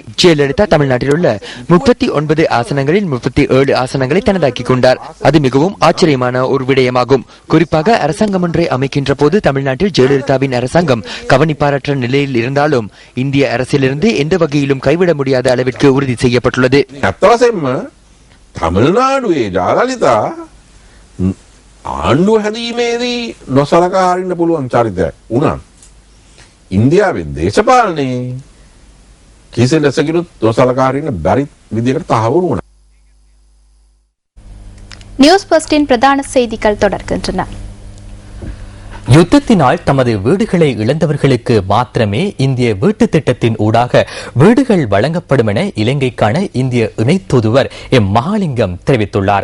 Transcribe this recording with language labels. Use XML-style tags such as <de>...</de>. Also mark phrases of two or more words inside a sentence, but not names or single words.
<ta>ஜெயலலிதா தமிழ்நாட்டில் உள்ள 39 ஆசனங்களில் 37 ஆசனங்களை தனதாக்கிக் கொண்டார். அது மிகவும் ஆச்சரியமான ஒரு விடயமாகும். குறிப்பாக அரசாங்கம் ஒன்றை அமைக்கின்ற போது தமிழ்நாட்டில் ஜெயலலிதாவின் அரசாங்கம் கவனிப்பாரற்ற நிலையில் இருந்தாலும் இந்திய அரசியலிருந்து எந்த வகையிலும் கைவிட முடியாத அளவிற்கு உறுதி செய்யப்பட்டுள்ளது.</ta> <si>தமிழ்நாடுවේ ජයලලිතා ආණ්ඩුව හැදීමේදී නොසලකා හරින්න පුළුවන් චරිතයක් වුණා. ඉන්දියාවේ දේශපාලනේ කිසි ලෙසකිනුත් නොසලකා හරින්න බැරි විදිහකට තහවුරු වුණා.</si> <ta>நியூஸ் பஸ்டின் பிரதான செய்திகள் தொடர்கின்றன. யுத்தத்தினால் தமது வீடுகளை இழந்தவர்களுக்கு மாத்திரமே இந்திய வீட்டு திட்டத்தின் ஊடாக வீடுகள் வழங்கப்படும் என இலங்கைக்கான இந்திய இணை தூதுவர் எம் மகாலிங்கம் தெரிவித்துள்ளார்.</ta>